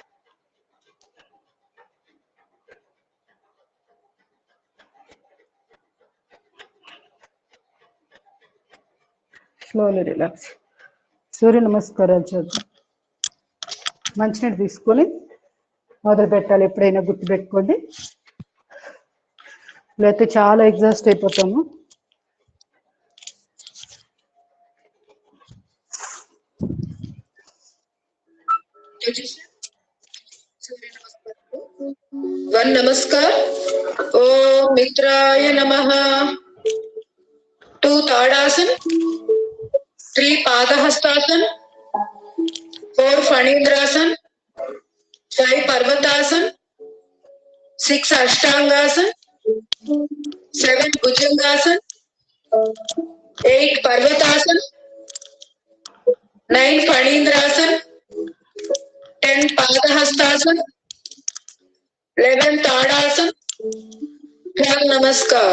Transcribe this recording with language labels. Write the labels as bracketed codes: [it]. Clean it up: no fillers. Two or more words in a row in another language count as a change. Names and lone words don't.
[en] slowly relax. [te] సూర్య నమస్కారాలు చేద్దాం. మంచినీళ్ళు తీసుకొని మొదలు పెట్టాలి. ఎప్పుడైనా గుర్తుపెట్టుకోండి, లేకపోతే చాలా ఎగ్జాస్ట్ అయిపోతాము. [hi] वन नमस्कार. [sa] ओम मित्राय नमः. [hi] 2 ताड़ासन, 3 पादहस्तासन, 4 फणींद्रासन, 5 पर्वतासन, 6 अष्टांगासन, 7 भुजंगासन, 8 पर्वतासन, 9 फणींद्रासन, 10 पादहस्तासन, 11 ताड़ासन, 12 नमस्कार.